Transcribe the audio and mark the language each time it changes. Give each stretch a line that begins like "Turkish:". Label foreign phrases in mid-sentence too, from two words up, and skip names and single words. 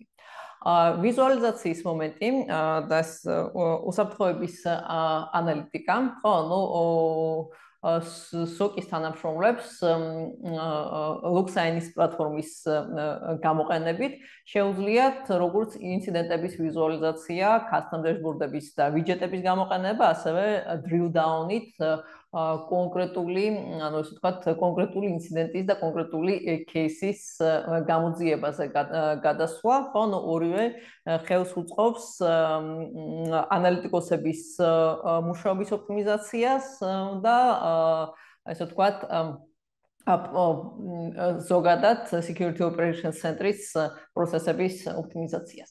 Georgian: ვიზუალიზაციის მომენტი და უსაფრთხოების ანალიტიკა, ხო, ანუ SOC-ის თანამშრომლებს Logsign-ის პლატფორმის გამოყენებით შეუძლიათ როგორც ინციდენტების ვიზუალიზაცია,
English: custom dashboard-ების
Georgian: და widget-ების გამოყენება, ასევე
English: drill down-ით
Georgian: კონკრეტული, ანუ ესე ვთქვათ, კონკრეტული ინციდენტის და კონკრეტული кейსის გამოძიებაზე გადასვლა, ხო, ანუ ორივე ხელს უწყობს ანალიტიკოსების მუშაობის ოპტიმიზაციას და ესე ვთქვათ, ზოგადად
English: Security Operations Center-ის
Georgian: პროცესების ოპტიმიზაციას.